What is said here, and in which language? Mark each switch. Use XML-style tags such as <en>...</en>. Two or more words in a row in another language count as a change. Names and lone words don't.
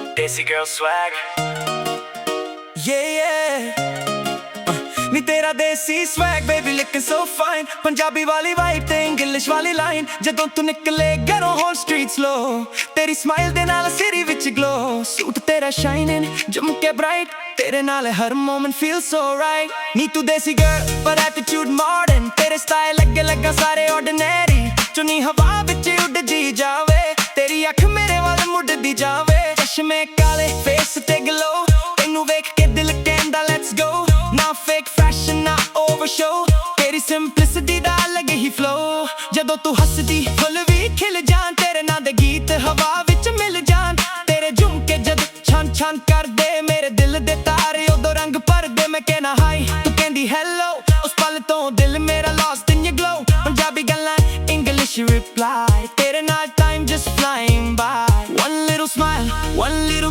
<en>Desi girl swag. Yeah.</en> <pa>ਨੀ ਤੇਰਾ ਦੇਸੀ</pa> <en>swag baby looking so fine</en> <pa>ਪੰਜਾਬੀ ਵਾਲੀ vibe ਤੇ ਇੰਗਲਿਸ਼ ਵਾਲੀ line ਜਦੋਂ ਤੂੰ ਨਿਕਲੇ ਘਰੋਂ</pa> <en>whole street slow</en> <pa>ਤੇਰੀ smile ਦੇ ਨਾਲ ਸਿਰੀ ਵਿੱਚ glow ਸੂਟ ਤੇਰਾ shining ਜਮ ਕੇ bright ਤੇਰੇ ਨਾਲ ਹਰ</pa> <en>moment feels so right</en> <pa>ਨੀ ਤੂੰ ਦੇਸੀ girl ਪਰ</pa> <en>attitude modern</en> <pa>ਤੇਰੇ style ਅੱਗੇ ਲੱਗਾ ਸਾਰੇ ordinary ਚੁੰਨੀ ਹਵਾ ਵਿੱਚ ਉੱਡ ਜੀ ਜਾਵੇ ਤੇਰੀ ਅੱਖ ਮੇਰੇ ਵੱਲ ਮੁੜਦੀ ਜਾਵੇ ਚਸ਼ਮੇ ਕਾਲੇ face ਤੇ glow ਤੈਨੂੰ ਵੇਖ ਕੇ ਦਿਲ ਕਹਿੰਦਾ</pa> <en>let's go</en> <pa>ਨਾ</pa> <en>fake fashion</en> <pa>ਨਾ</pa> <en>over show</en> <pa>ਤੇਰੀ simplicity ਦਾ ਅਲੱਗ ਹੀ flow ਜਦੋਂ ਤੂੰ ਹੱਸਦੀ ਫੁੱਲ ਵੀ ਖਿਲ ਜਾਣ ਤੇਰੇ ਨਾਂ ਦੇ ਗੀਤ ਹਵਾ ਵਿੱਚ ਮਿਲ ਜਾਣ ਤੇਰੇ ਝੁਮਕੇ ਜਦ ਛਨ ਛਨ ਕਰਦੇ ਮੇਰੇ ਦਿਲ ਦੇ ਤਾਰੇ ਉਦੋਂ ਰੰਗ ਭਰਦੇ ਮੈਂ ਕਹਿਣਾ ਹਾਈ ਤੂੰ ਕਹਿੰਦੀ hello ਉਸ ਪਲ ਤੋਂ ਦਿਲ ਮੇਰਾ</pa> <en>lost in your glow</en> <pa>ਪੰਜਾਬੀ ਗੱਲਾਂ</pa> <en>English reply</en> <pa>ਤੇਰੇ ਨਾਲ</pa> <en>time just flying by one little smile one little</en>